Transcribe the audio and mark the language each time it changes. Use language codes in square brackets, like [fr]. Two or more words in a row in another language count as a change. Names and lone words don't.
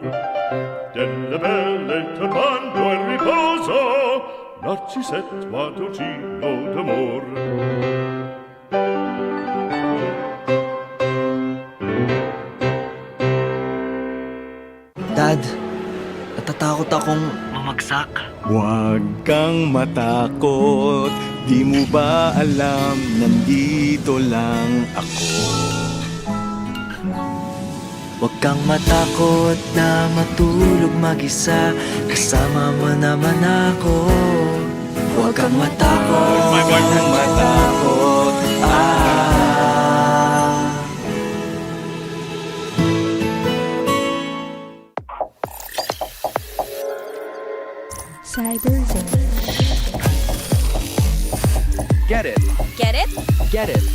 [it] Delle belle turbando al riposo, Narcisetto a Tocino d'amor. [tl] Dad, natatakot akong mamagsak. Huwag kang matakot, di mo ba alam, nandito lang ako. Huwag kang matakot na matulog mag-isa, kasama mo naman ako. Huwag kang matakot, Huwag kang matakot, Cyber Zone. [en] Get it. Get it? Get it.